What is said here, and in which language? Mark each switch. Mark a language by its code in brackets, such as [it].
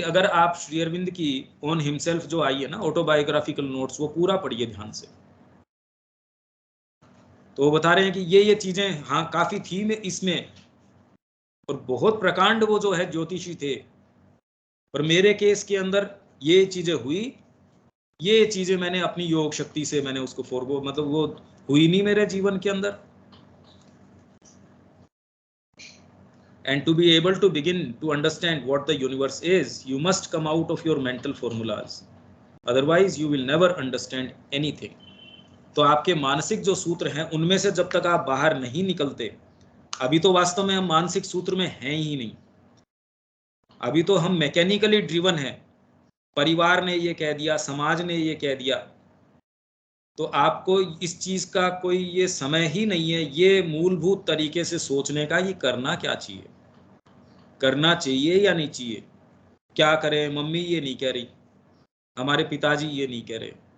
[hi] अगर आप श्री अरविंद की ऑन हिमसेल्फ जो आई है ना, ऑटोबायोग्राफिकल नोट्स, वो पूरा पढ़िए ध्यान से, तो वो बता रहे हैं कि ये चीजें हाँ काफी थी में इसमें, और बहुत प्रकांड वो जो है ज्योतिषी थे, पर मेरे केस के अंदर ये चीजें हुई, ये चीजें मैंने अपनी योग शक्ति से मैंने उसको फॉरगो, मतलब वो हुई नहीं मेरे जीवन के अंदर. [en] And to be able to begin to understand what the universe is, you must come out of your mental formulas. Otherwise you will never understand anything. [hi] तो आपके मानसिक जो सूत्र हैं उनमें से जब तक आप बाहर नहीं निकलते, अभी तो वास्तव में हम मानसिक सूत्र में हैं ही नहीं, अभी तो हम मैकेनिकली ड्रिवन हैं, परिवार ने ये कह दिया, समाज ने ये कह दिया, तो आपको इस चीज का कोई ये समय ही नहीं है ये मूलभूत तरीके से सोचने का, ये करना क्या चाहिए, करना चाहिए या नहीं चाहिए, क्या करें, मम्मी ये नहीं कह रही, हमारे पिताजी ये नहीं कह रहे।